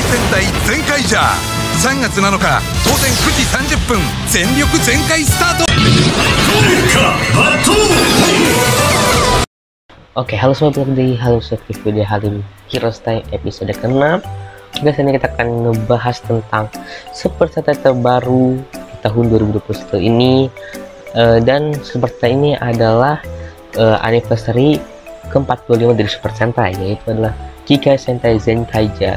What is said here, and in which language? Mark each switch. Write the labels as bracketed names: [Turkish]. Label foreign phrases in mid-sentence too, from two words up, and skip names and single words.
[Japanese] 隊全開じゃ。3月7日当然9時30分全力全開スタート。 [Indonesian] Oke, halo sobat di Halo Sobat Video Halim Heroes Time episode ke-6. Guys, ini kita akan ngebahas tentang Super Sentai terbaru di tahun 2021 ini. Dan Super Sentai ini adalah anniversary ke-45 dari Super Sentai, yaitu adalah Kikai Sentai Zenkaiger.